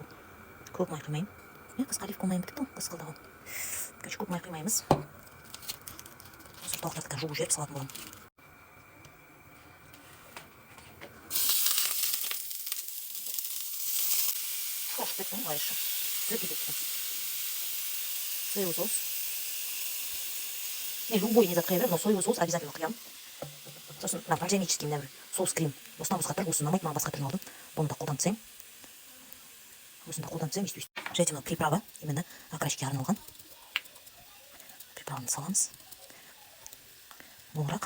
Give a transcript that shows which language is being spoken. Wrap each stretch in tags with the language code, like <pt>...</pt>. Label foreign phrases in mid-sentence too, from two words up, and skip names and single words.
<kk>Көп май құймаймын. Қысқа оливка майым бітіпті ғой, қысқылдаған. Короче, көп май құймаймыз. Осы тауықтарды жуып жіберіп салатын боламын. Шошып кетті ғой</kk> <ru>еще. Закипит. Соевый соус. Не, любой не закрываю, но соевый соус обязательно құям.</ru> <kk>Сосын бальзамический мына бір соус крем. Осыдан басқа түр, осыны ұнамайды, маған басқа түрін алдым. Бұны да қолданып тастаймын. Осыны да қолданып тастаймын, өйстіп. Және</kk> <ru>приправа, именно окраске</ru> <kk>арналған. Приправаны саламыз. Молырақ.</kk>